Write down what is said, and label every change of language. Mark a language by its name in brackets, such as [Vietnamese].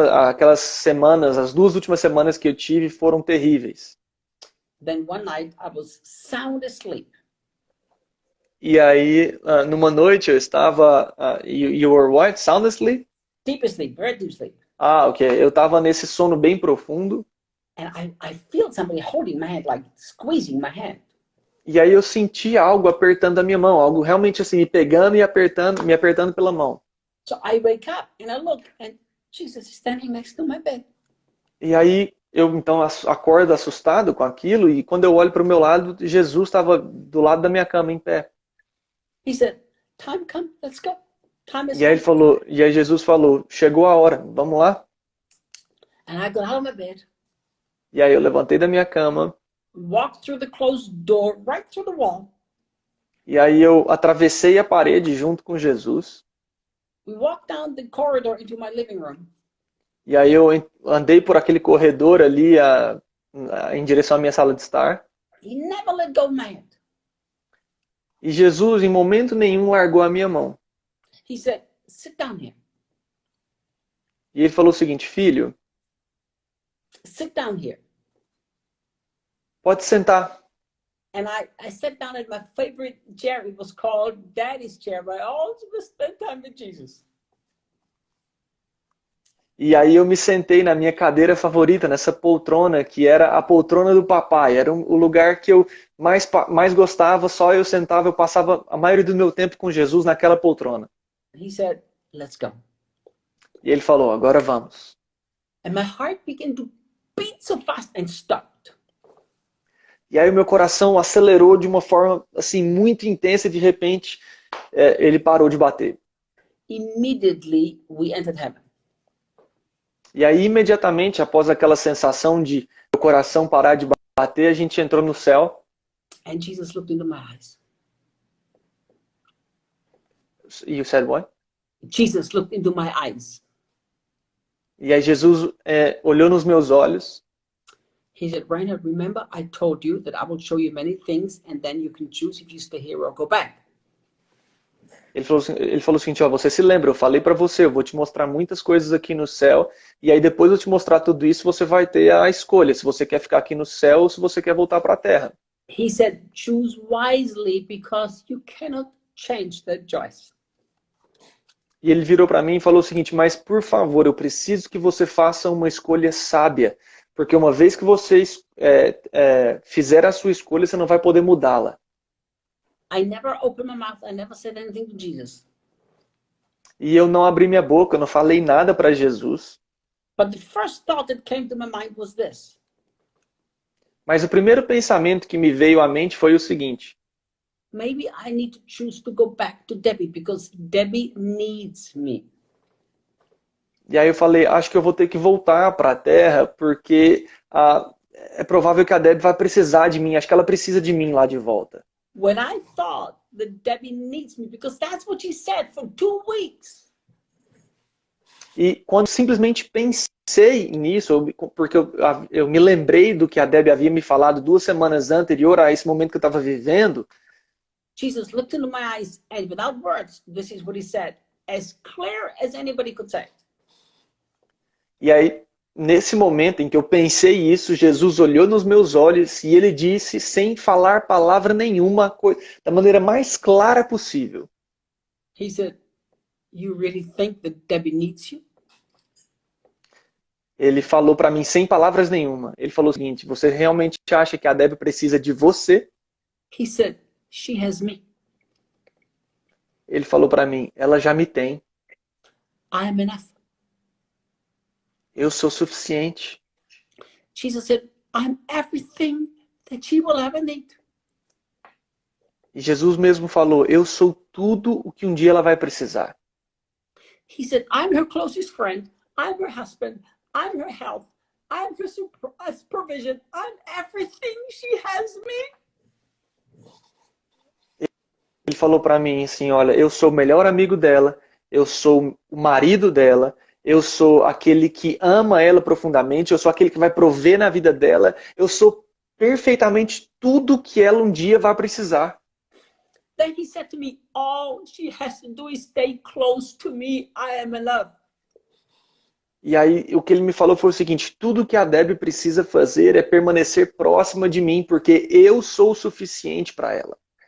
[Portuguese] Aquelas semanas, as 2 últimas semanas que eu tive foram terríveis. [English] Then one night I was sound asleep. [Portuguese] E aí, numa noite eu estava, [English] you were what? Sound asleep? Deep asleep, very deep sleep. Ah, ok. [Portuguese] Eu estava nesse sono bem profundo. [English] And I feel somebody holding my hand, like squeezing my hand. [Portuguese] E aí eu senti algo apertando a minha mão, algo realmente assim, me pegando e apertando, me apertando pela mão. [English] So I wake up and I look and Jesus is standing next to my bed. [Portuguese] E aí eu então acordo assustado com aquilo e quando eu olho para o meu lado, Jesus estava do lado da minha cama em pé. [English] He said, time come, let's go. Time is [Portuguese] E aí ele falou, e aí Jesus falou, chegou a hora, vamos lá? [English] And I got out of my bed. [Portuguese] E aí eu levantei da minha cama. [English] Walked through the closed door, right through the wall. [Portuguese] E aí eu atravessei a parede junto com Jesus. [English] We walked down the corridor into my living room. [Portuguese] E aí eu andei por aquele corredor ali em direção à minha sala de estar. [English] He never let go of my hand. [Portuguese] E Jesus, em momento nenhum, largou a minha mão. [English] He said, sit down here. [Portuguese] E ele falou o seguinte, filho, [English] Sit down here. [Portuguese] pode sentar. [English] And I sat down at my favorite chair. It was called Daddy's chair, but I always spent time with Jesus. [Portuguese] E aí eu me sentei na minha cadeira favorita, nessa poltrona, que era a poltrona do papai. Era o lugar que eu mais gostava, só eu sentava, eu passava a maioria do meu tempo com Jesus naquela poltrona. [English] He said, let's go. [Portuguese] E ele falou, agora vamos. [English] And my heart began to beat so fast and stopped. [Portuguese] E aí o meu coração acelerou de uma forma assim muito intensa e de repente ele parou de bater. [English] Immediately we entered heaven. [Portuguese] E aí imediatamente após aquela sensação de meu coração parar de bater, a gente entrou no céu. [English] And Jesus looked into my eyes. You said what? Jesus looked into my eyes. [Portuguese] E aí Jesus olhou nos meus olhos. [English] He said, Reinhard, remember I told you that I will show you many things and then you can choose if you stay here or go back. [Portuguese] Ele falou o seguinte, ó, você se lembra, eu falei para você, eu vou te mostrar muitas coisas aqui no céu, e aí depois eu te mostrar tudo isso, você vai ter a escolha, se você quer ficar aqui no céu ou se você quer voltar para a terra. [English] He said, choose wisely because you cannot change that choice. [Portuguese] E ele virou para mim e falou o seguinte, mas por favor, eu preciso que você faça uma escolha sábia, porque uma vez que você fizer a sua escolha, você não vai poder mudá-la. [English] I never opened my mouth. I never said anything to Jesus. [Portuguese] E eu não abri minha boca, eu não falei nada para Jesus. [English] But the first thought that came to my mind was this. [Portuguese] Mas o primeiro pensamento que me veio à mente foi o seguinte. [English] Maybe I need to choose to go back to Debbie because Debbie needs me. [Portuguese] E aí eu falei, acho que eu vou ter que voltar para a Terra porque é provável que a Debbie vai precisar de mim, acho que ela precisa de mim lá de volta. [English] When I thought that Debbie needs me, because that's what she said for 2 weeks. [Portuguese] E quando simplesmente pensei nisso, porque eu me lembrei do que a Debbie havia me falado 2 semanas anterior a esse momento que eu estava vivendo, [English] Jesus looked into my eyes and without words, this is what he said, as clear as anybody could say it. [Portuguese] E aí, nesse momento em que eu pensei isso, Jesus olhou nos meus olhos e ele disse, sem falar palavra nenhuma, da maneira mais clara possível. [English] He said, you really think that Debbie needs you? [Portuguese] Ele falou para mim sem palavras nenhuma. Ele falou o seguinte, você realmente acha que a Debbie precisa de você? [English] He said, she has me. [Portuguese] Ele falou para mim, ela já me tem. [English] I am enough. [Portuguese] Eu sou suficiente. [English] Jesus said, I'm everything that she will ever need. [Portuguese] E Jesus mesmo falou, eu sou tudo o que um dia ela vai precisar. [English] He said, I'm her closest friend. I'm her husband. I'm her health. I'm her provision. I'm everything she has me. [Portuguese] Ele falou para mim assim, olha, eu sou o melhor amigo dela, eu sou o marido dela, eu sou aquele que ama ela profundamente, eu sou aquele que vai prover na vida dela, eu sou perfeitamente tudo que ela um dia vai precisar. [English] Then he said to me, all she has to do is stay close to me. I am enough. [Portuguese] E aí o que ele me falou foi o seguinte, tudo que a Debbie precisa fazer é permanecer próxima de mim, porque eu sou o suficiente para ela.